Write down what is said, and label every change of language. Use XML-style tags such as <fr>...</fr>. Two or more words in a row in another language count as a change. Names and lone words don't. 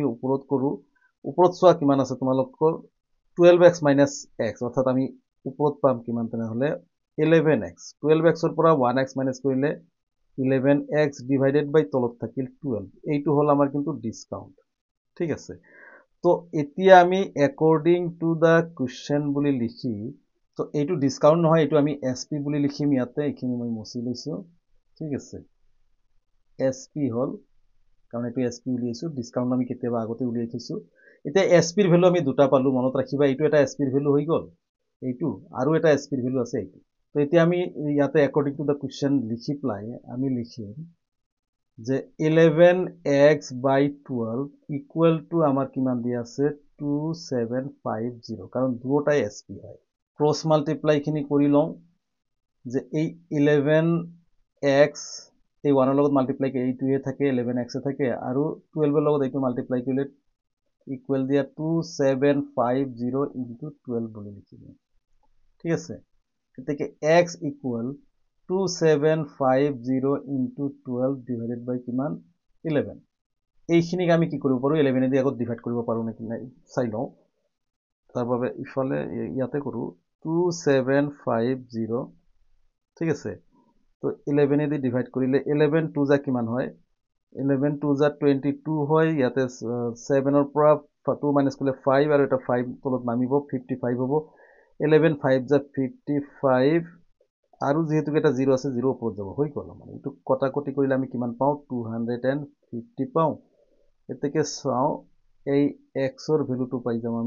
<as>ওপৰত কৰো ওপৰত চোৱা কিমান আছে তোমালোকৰ 12x minus x অর্থাৎ আমি উপরত পাম কিমান তেনে হলে 11x 12x ৰ পৰা 1x minus কৰিলে 11x</as> <en>divided by</en> <as>তলত থাকিল 12 এইটো হল আমাৰ কিন্তু ডিসকাউন্ট ঠিক আছে তো এতিয়া আমি</as> <en>according to the question</en> <as>বুলি লিখি তো এইটো ডিসকাউন্ট নহয় এইটো আমি SP বুলি লিখিম ইয়াতে এইখিনি মই মুছি লৈছো ঠিক আছে SP হল কাৰণ এইটো SP উলিয়াইছো ডিসকাউন্ট আমি কেতিয়াবা আগতে উলিয়াই থৈছো এতিয়া SP ৰ ভ্যালু আমি দুটা পালো মনত ৰাখিবা এইটো এটা SP ৰ ভ্যালু হৈ গল এইটো আৰু এটা SP ৰ ভ্যালু আছে এইটো তো এতিয়া আমি ইয়াতে</as> <en>according to the question</en> <as>লিখি প্লাই আমি লিখিম যে 11x by 12</as> <en>equal to</en> <as>আমাৰ কিমান দি আছে 2750 কাৰণ দুটাই SP হয়</as> <en>cross multiply</en> <as>খিনি কৰি লওঁ যে এই 11x এই 1 ৰ লগত মাল্টিপ্লাই কৰি এইটোৱে থাকে 11x এ থাকে আৰু 12 ৰ লগত এইটো মাল্টিপ্লাই কৰিলে ইকুৱেল দিয়া 2750 into 12 বুলি লিখিম ঠিক আছে এতেকে x equal 2750 into 12</as> <en>divided by</en> <as>কিমান 11 এইখিনিক আমি কি কৰিব পাৰো 11 এদি আগত ডিভাইড কৰিব পাৰো নেকি নাই চাই লওঁ তাৰ বাবে ইফালে ইয়াতে কৰো 2750 ঠিক আছে তো 11 এদি ডিভাইড কৰিলে 11 2 যা কিমান হয় 11 2 যা 22 হয় ইয়াতে 7 ৰ পৰা 2 মাইনাস কৰিলে 5 আৰু এটা 5 তলত নামিব 55 হ'ব 11 5 যা 55 আৰু যেহেতু এটা 0 আছে 0 ওপৰত যাব হৈ গল মানে এটো কটাকটি কৰিলে আমি কিমান পাও 250 পাও এতেকে চাও এই x ৰ ভ্যালুটো পাই যাম আমি</as>